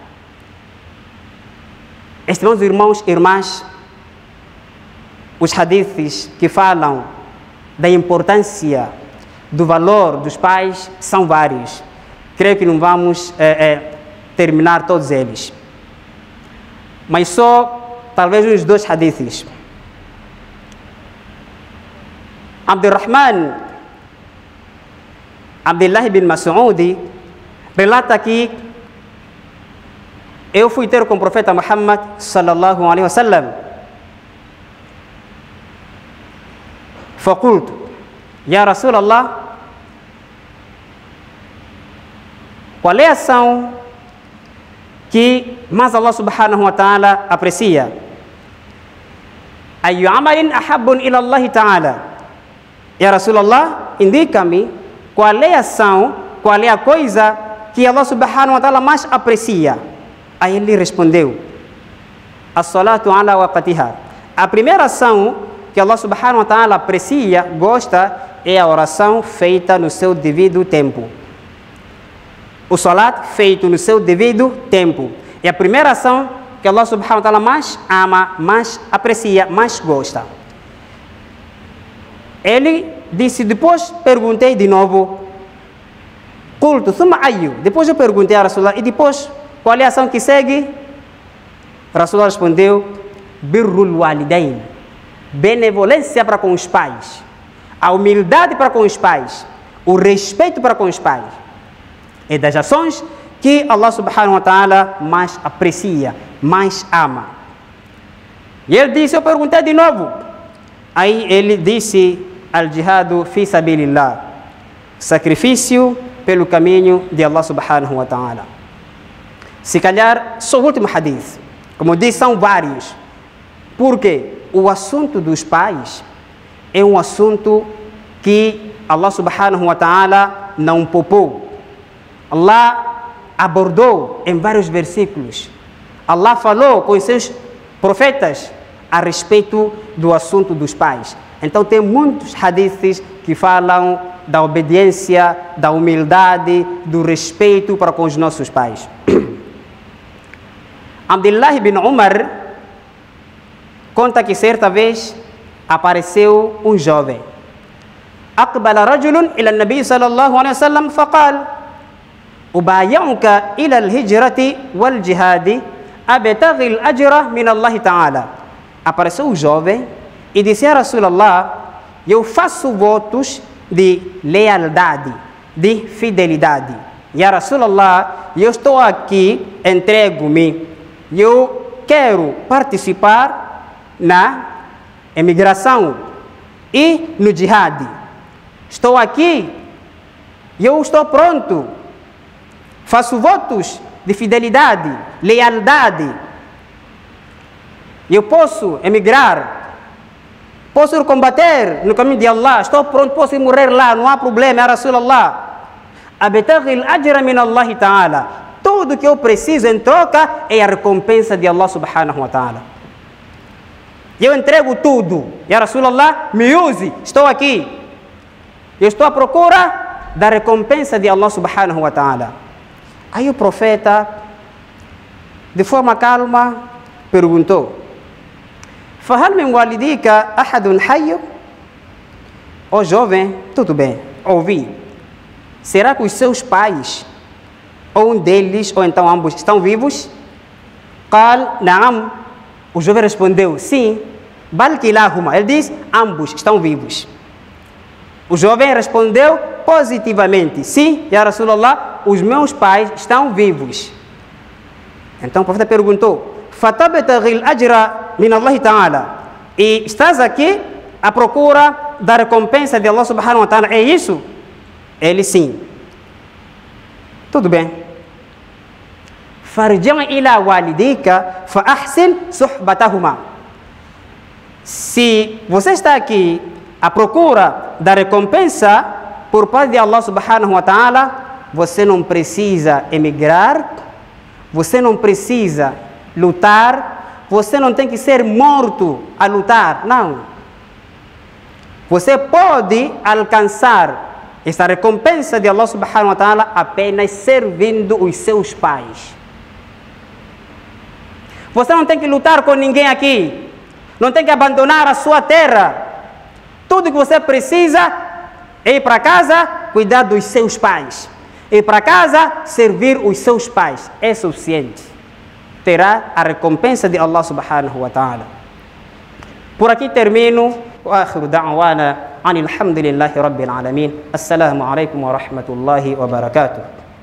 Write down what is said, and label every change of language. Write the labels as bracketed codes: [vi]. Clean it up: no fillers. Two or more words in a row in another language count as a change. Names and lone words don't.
[pt] Estimados irmãos e irmãs, os hadiths que falam da importância do valor dos pais são vários. Creio que não vamos terminar todos eles. mas só talvez uns 2 hadiths. Abdullah bin Mas'ud relata que eu fui ter com o profeta Muhammad [ar] صلى الله عليه وسلم. فقلت يا رسول الله, [pt] qual é a ação que mais Allah [ar] سبحانه وتعالى [pt] aprecia? [ar] أي عمل أحب إلى الله تعالى. يا رسول الله, [pt] indica-me qual é a ação, qual é a coisa que Allah [ar] سبحانه وتعالى [pt] mais aprecia. Aí ele respondeu: [ar] الصلاة على وقتها. [pt] A primeira ação que Allah [ar] سبحانه وتعالى [pt] aprecia, gosta, é a oração feita no seu devido tempo. O salat feito no seu devido tempo. É a primeira ação que Allah [ar] سبحانه وتعالى [pt] mais ama, mais aprecia, mais gosta. Ele disse, depois perguntei de novo, [ar] قلت ثم أي. [pt] Depois eu perguntei a Rasulullah, e depois, qual é a ação que segue? Rasulullah respondeu, [ar] بر الوالدين. [pt] Benevolência para com os pais, a humildade para com os pais, o respeito para com os pais. É das ações que Allah [ar] سبحانه وتعالى [pt] mais aprecia, mais ama. E ele disse, eu perguntei de novo. Aí ele disse, [ar] الجهاد في سبيل الله, [pt] sacrifício pelo caminho de Allah [ar] سبحانه وتعالى. [pt] Se calhar, só o último hadith. Como disse, são vários. Por quê? O assunto dos pais é um assunto que Allah [ar] سبحانه وتعالى [pt] não poupou. Allah abordou em vários versículos. Allah falou com os seus profetas a respeito do assunto dos pais. Então tem muitos hadiths que falam da obediência, da humildade, do respeito para com os nossos pais. Abdullah bin Umar conta que certa vez apareceu um jovem. [ar] أقبل رجل إلى النبي صلى الله عليه وسلم فقال: أبايعك إلى الهجرة والجهاد أبتغي الأجر من الله تعالى. [pt] Apareceu um jovem e disse a Rasulullah: eu faço votos de lealdade, de fidelidade. [ar] يا رسول الله, [pt] eu estou aqui, entrego-me, eu quero participar na emigração e no jihad. Estou aqui, eu estou pronto, faço votos de fidelidade, lealdade. Eu posso emigrar, posso ir combater no caminho de Allah, estou pronto, posso ir morrer lá, não há problema, [ar] يا رسول الله. أبتغي الأجر من الله تعالى. [pt] Tudo que eu preciso em troca é a recompensa de Allah [ar] سبحانه وتعالى. [pt] Eu entrego tudo. [ar] يا رسول الله, [pt] me use, estou aqui. Eu estou à procura da recompensa de Allah [ar] سبحانه وتعالى. [pt] Aí o profeta, de forma calma, perguntou: [ar] فهل من والديك أحد حي? [pt] Ó jovem, tudo bem, ouvi. Será que os seus pais, ou um deles, ou então ambos, estão vivos? [ar] قال نعم. [pt] O jovem respondeu, sim. [ar] بل كلاهما. [pt] Ele diz, ambos estão vivos. O jovem respondeu positivamente, sim, [ar] يا رسول الله, [pt] os meus pais estão vivos. Então o profeta perguntou, [ar] فتبتغي الأجر من الله تعالى. [pt] E estás aqui à procura da recompensa de Allah [ar] سبحانه وتعالى, [pt] é isso? Ele, sim. Tudo bem. [ar] فارجع إلى والديك فأحسن صحبتهما. [pt] Se você está aqui à procura da recompensa por parte de Allah [ar] سبحانه وتعالى, [pt] você não precisa emigrar, você não precisa lutar, você não tem que ser morto a lutar, não. Você pode alcançar essa recompensa de Allah [ar] سبحانه وتعالى [pt] apenas servindo os seus pais. Você não tem que lutar com ninguém aqui. Não tem que abandonar a sua terra. Tudo que você precisa é ir para casa, cuidar dos seus pais. Ir para casa, servir os seus pais. É suficiente. terá a recompensa de Allah [ar] سبحانه وتعالى. [pt] Por aqui termino. [ar] وآخر دعوانا عن الحمد لله رب العالمين. السلام عليكم ورحمة الله وبركاته.